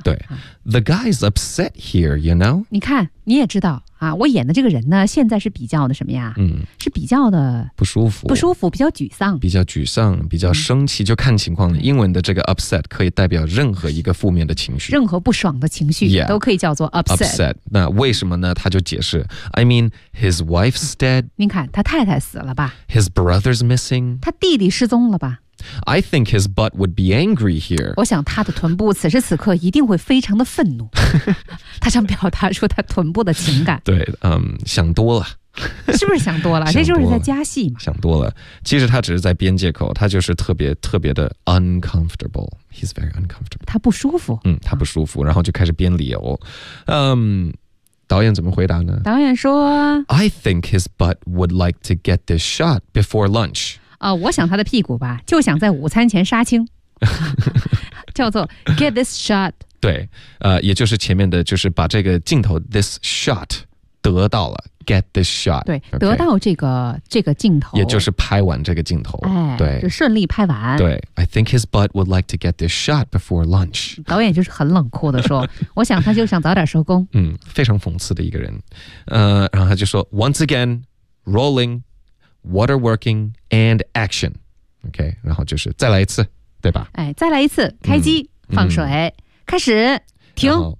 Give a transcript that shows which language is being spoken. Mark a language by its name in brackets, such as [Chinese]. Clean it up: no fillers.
[English] 对、啊、The guy's upset here, you know [Chinese] 你看你也知道啊，我演的这个人呢，现在是比较的什么呀？是比较的不舒服，不舒服，比较沮丧，比较沮丧，比较生气，就看情况了。英文的这个 upset 可以代表任何一个负面的情绪，任何不爽的情绪都可以叫做 upset。那为什么呢？他就解释 ， [English] I mean his wife's dead。 [Chinese] 您看，他太太死了吧 [English] ？His brother's missing。 [Chinese] 他弟弟失踪了吧？ [English] I think his butt would be angry here. [Chinese] 我想他的臀部此时此刻一定会非常的愤怒。他想表达出他臀部的情感。对，想多了。是不是想多了？这就是在加戏嘛。想多了，其实他只是在编借口，他就是特别特别的 uncomfortable. [English] He's very uncomfortable. [Chinese] 他不舒服。他不舒服，然后就开始编理由。导演怎么回答呢？导演说 [English] ，I think his butt would like to get this shot before lunch. [Chinese] 我想他的屁股吧就想在午餐前杀青叫做 get this shot 对也就是前面的就是把这个镜头 this shot 得到了 get this shot 对、 okay、得到这个镜头也就是拍完这个镜头、哎、对就顺利拍完 [English] 对 I think his butt would like to get this shot before lunch [Chinese] 导演就是很冷酷的说我想他就想早点收工非常讽刺的一个人然后他就说 [English] once again rolling water working and action OK [Chinese] 然后就是再来一次对吧、哎、再来一次开机放水开始停